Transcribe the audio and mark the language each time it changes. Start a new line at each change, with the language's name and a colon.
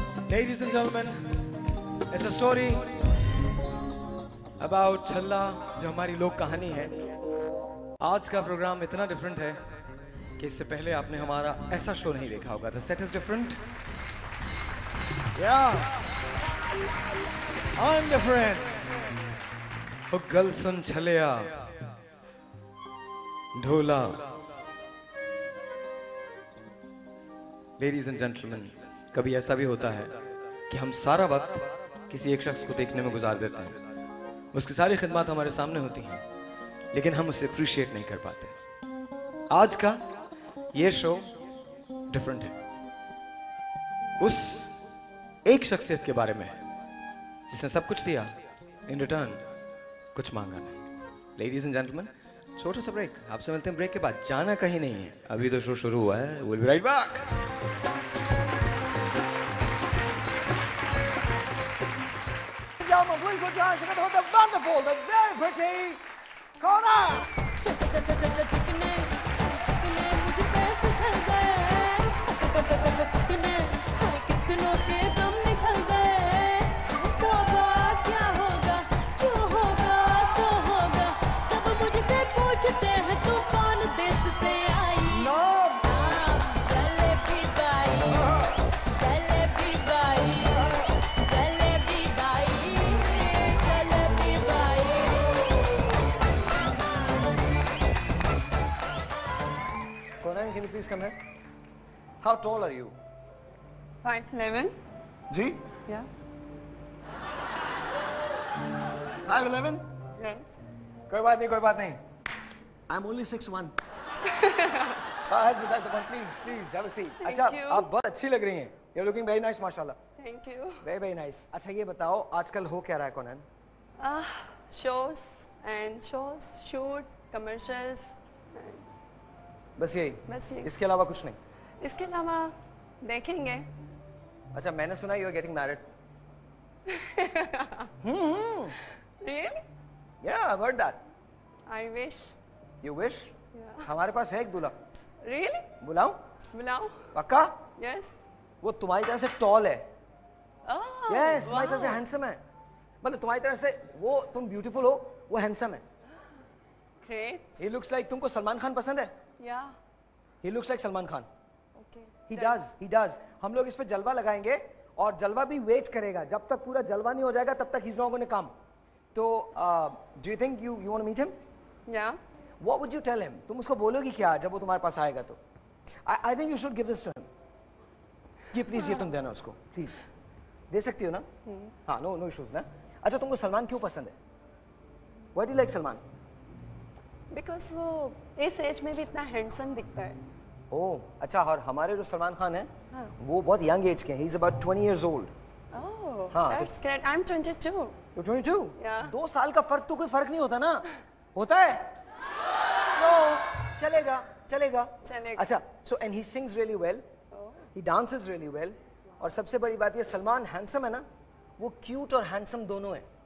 English: Ladies and gentlemen, it's a story about
Hindi: छल्ला जो हमारी लोक कहानी है. आज का प्रोग्राम इतना डिफरेंट है कि इससे पहले आपने हमारा ऐसा शो नहीं देखा होगा.
English: The set is different. Yeah, I'm different.
Punjabi: ओ गल सुन छलिया ढोला.
English: Ladies and gentlemen,
Hindi: कभी ऐसा भी होता है कि हम सारा वक्त किसी एक शख्स को देखने में गुजार देते हैं. उसकी सारी खिदमत हमारे सामने होती हैं, लेकिन हम उसे अप्रिशिएट नहीं कर पाते. आज का ये शो डिफरेंट है. उस एक शख्सियत के बारे में जिसने सब कुछ दिया,
English: in return
Hindi: कुछ मांगा नहीं.
English: ladies and gentleman,
Hindi: छोटा सा ब्रेक, आपसे मिलते हैं ब्रेक के बाद। जाना कहीं नहीं है, अभी तो शो शुरू हुआ है।
English: We'll be right back. Gentlemen, please put your hands together for the wonderful, the very pretty Kona.
Hindi: चिकने मुझ पे फिसल गए, कितनों के दम निकल गए। तौबा क्या होगा, जो होगा सो होगा। सब मुझसे पूछते हैं तू कौन देश से आई।
English: No.
Hindi: Jalebi by, jalebi by, jalebi by, jalebi by.
English: Conan, can you please come here? How tall are you? 5'11".
Hindi: Ji?
English: Yeah. 5'11"? Yes.
Hindi: कोई बात नहीं, कोई बात नहीं.
English: I'm only 6'1". That's besides the point. Please, please, have a seat. Thank
Hindi: अच्छा,
English: you.
Hindi: आप बहुत अच्छी लग रही हैं.
English: You're looking very nice, माशाल्लाह. Thank you. Very, very nice.
Hindi: अच्छा, ये बताओ, आजकल हो क्या रहा है, Conan?
English: Shows, shoots, commercials. And
Hindi: बस यही. बस यही. इसके अलावा कुछ नहीं. इसके अलावा देखेंगे. अच्छा, मैंने सुना
English: you're getting married. Really? Yeah, I've heard that. I wish. You wish? Yeah.
Hindi: हमारे पास है एक दूल्हा.
English: Really?
Hindi: बुलाऊं? बुलाओ. पक्का?
English: Yes.
Hindi: वो तुम्हारी तरह से टॉल है.
English: Oh. Yes,
Hindi: तुम्हारी तरह से
English: wow.
Hindi: हैंडसम है. मतलब तुम्हारी तरह से वो तुम ब्यूटीफुल हो, वो हैंडसम है.
English: Great. He looks like
Hindi: तुमको सलमान खान पसंद है?
English: Yeah. He looks like Salman Khan. Okay. He does.
Hindi: हम लोग इस पे जलवा लगाएंगे और जलवा भी वेट करेगा. जब तक पूरा जलवा नहीं हो जाएगा तब तक
English: he's not going to come.
Hindi: तो
English: do you think you want to meet him? Yeah. What would you tell him?
Hindi: तुम उसको बोलोगी क्या जब वो तुम्हारे पास आएगा तो?
English: I think you should give this to him.
Hindi: ये प्लीज ये तुम देना उसको प्लीज. दे सकती हो ना? हाँ,
English: no issues
Hindi: ना. अच्छा, तुमको सलमान क्यों पसंद है?
English: Why do you like Salman? Because
Hindi: वो इस एज में भी इतना हैंडसम दिखता है. ओह, अच्छा. और हमारे जो सलमान खान है हाँ. वो बहुत यंग एज के हैं.
English: He's about 20 years old. Oh,
Hindi: हाँ,
English: that's great. I'm 22. You're 22? Yeah.
Hindi: 2 साल का फर्क तो कोई फर्क नहीं होता ना? होता है?
English: No,
Hindi: चलेगा. चलेगा. अच्छा,
English: so and he sings really well. Oh. He dances really well.
Hindi: और सबसे बड़ी बात ये सलमान हैंडसम है ना? वो क्यूट और हैंडसम दोनों है.